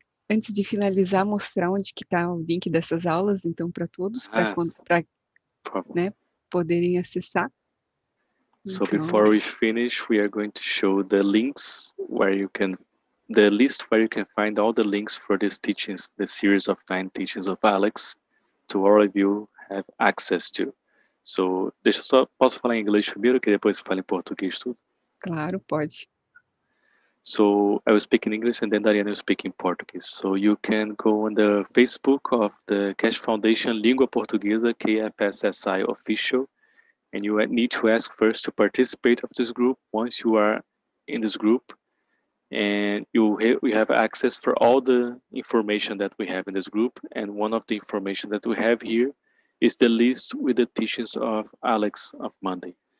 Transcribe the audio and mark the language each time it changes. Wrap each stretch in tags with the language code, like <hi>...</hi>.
<pt>Antes de finalizar, mostrar onde que está o link dessas aulas, então, para todos, para né, poderem acessar.</pt> <en>So</en> <pt>então,</pt> <en>before we finish, we are going to show the links the list where you can find all the links for these teachings, the series of 9 teachings of Alex, to all of you have access to.</en> <pt>So, posso falar em inglês primeiro, que depois falo em português tudo? Claro, pode.</pt> <en>So I will speak in English and then Dariana will speak in Portuguese. So you can go on the Facebook of the Keshe Foundation Língua Portuguesa KFSSI official, and you need to ask first to participate of this group. Once you are in this group, and we have access for all the information that we have in this group, and one of the information that we have here is the list with the teachings of Alex of Monday.</en>